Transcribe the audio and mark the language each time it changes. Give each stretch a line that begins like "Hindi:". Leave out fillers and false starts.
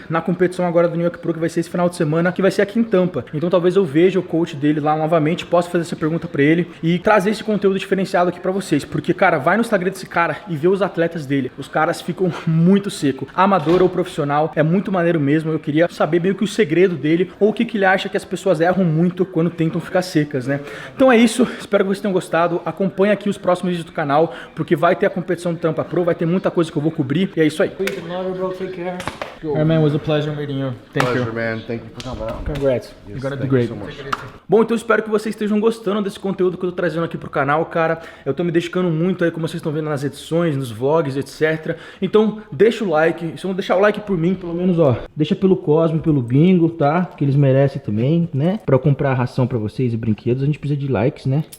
Portuguese: na competição agora do New York Pro, que vai ser esse final de semana, que vai ser aqui em Tampa, então talvez eu veja o coach dele lá novamente, possa fazer essa pergunta pra ele e trazer esse conteúdo diferenciado aqui pra vocês, porque cara, vai no Instagram desse cara e vê os atletas dele, os caras ficam muito seco, amador ou profissional, é muito maneiro mesmo. Eu queria saber meio que o segredo dele, ou o que ele acha que as pessoas erram muito quando tentam ficar secas, né? Então é isso, espero que vocês tenham gostado, acompanhe aqui os próximos vídeos do canal, porque vai ter a competição do Tampa Pro, vai ter muita coisa que eu vou cobrir, e é isso aí.
English: Take care. go. Hey man, it was a pleasure meeting you. Thank Pleasure, you. man. Thank you for coming out. Congrats. You're gonna do Thank great. you so much.
Portuguese: Bom, então espero que vocês estejam gostando desse conteúdo que eu tô trazendo aqui pro canal, cara. Eu tô me dedicando muito aí, como vocês estão vendo nas edições, nos vlogs, etc. Então, deixa o like. Se não deixar o like por mim, pelo menos, ó, deixa pelo Cosmo, pelo Bingo, tá? Que eles merecem também, né? Pra eu comprar ração pra vocês e brinquedos, a gente precisa de likes, né?